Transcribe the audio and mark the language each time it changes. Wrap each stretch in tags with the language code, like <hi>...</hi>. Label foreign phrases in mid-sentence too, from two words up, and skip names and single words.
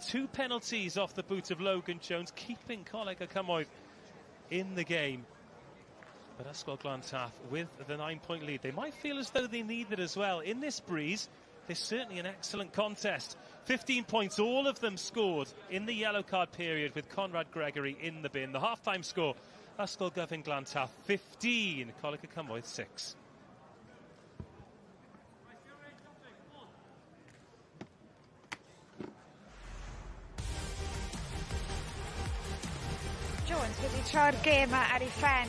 <en>2 penalties off the boot of Logan Jones, keeping Coleg y Cymoedd in the game. But Ysgol Glantaf with the 9-point lead. They might feel as though they need it as well. In this breeze, there's certainly an excellent contest. 15 points, all of them scored in the yellow card period with Conrad Gregory in the bin. The half-time score, Ysgol Glantaf 15, Coleg y Cymoedd 6.</en> <cy>Jones wedi troi'r gêm ar ei phen.</cy>